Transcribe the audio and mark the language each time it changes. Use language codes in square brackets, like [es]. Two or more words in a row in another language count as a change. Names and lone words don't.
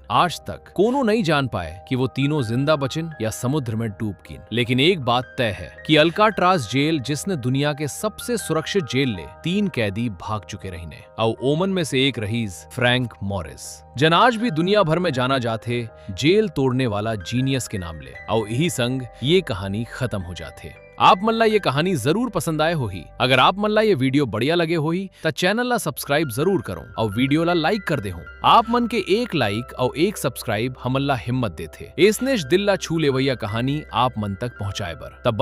[hne] आज तक कोनो नहीं जान पाए कि वो तीनों जिंदा बचिन या समुद्र में डूब गिन। लेकिन एक बात तय है कि अल्काट्राज जेल, जिसने दुनिया के सबसे सुरक्षित जेल ले 3 कैदी भाग चुके रहीने और ओमन में से एक रहीस फ्रैंक मॉरिस, जन आज भी दुनिया भर में जाना जाते जेल तोड़ने वाला जीनियस के नाम ले। और यही संग ये कहानी खत्म हो जाते। आप मन ला ये कहानी जरूर पसंद आए होही। अगर आप मन ला ये वीडियो बढ़िया लगे होही तो चैनल ला सब्सक्राइब जरूर करो और वीडियो ला लाइक कर दे हो। आप मन के एक लाइक और एक सब्सक्राइब हमन ला हिम्मत देते। एसनेश दिल ला छू लेवैया कहानी आप मन तक पहुंचाए बर।